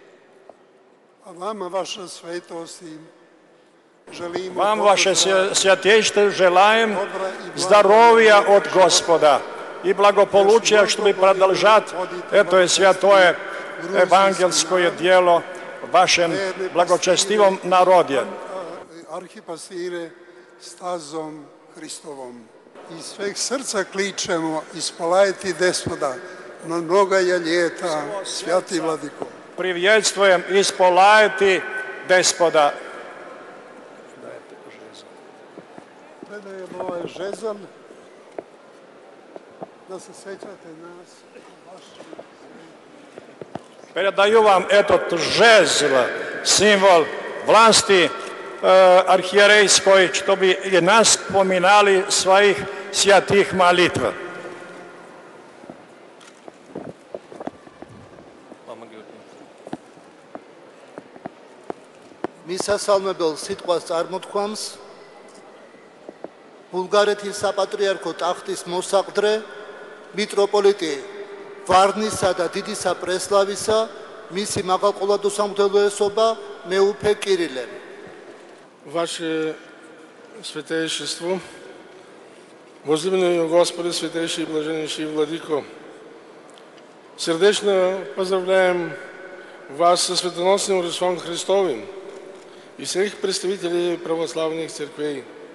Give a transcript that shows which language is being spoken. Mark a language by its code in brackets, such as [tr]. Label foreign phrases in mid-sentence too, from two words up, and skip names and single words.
[ru] Вам, ваше святейшество, желаем здоровья от Господа и благополучия, чтобы продолжать это святое евангельское дело в вашем благочестивом народе. [sr] Arhipastire stazom Hristovom. Iz sveg srca kličemo, [cu] ispolajte Despoda na mnogaja ljeta, svjati Vladiko. [ru] Приветствуем, [cu] исполайте Деспода. [sr] Predajem ovaj žezal, da se sećate nas. [ru] Передаю вам этот жезл, символ власти архиерейской, чтобы и нас поминали в своих святых молитвах. [ka] მისასალმებელ სიტყვას წარმოთქვამს ბულგარეთის საპატრიარქო ტახტის მოსაყდრე მიტროპოლიტი ვარნისა და დიდი საპრესლავისა მისი მაღალყოლადო სამღვდელოესობა მეუფე კირილე. [ru] Ваше Святейшество, возлюбленный Господи, Святейший и Блаженнейший Владыко, сердечно поздравляем вас со светоносным Рождеством Христовым и всех представителей православных церквей.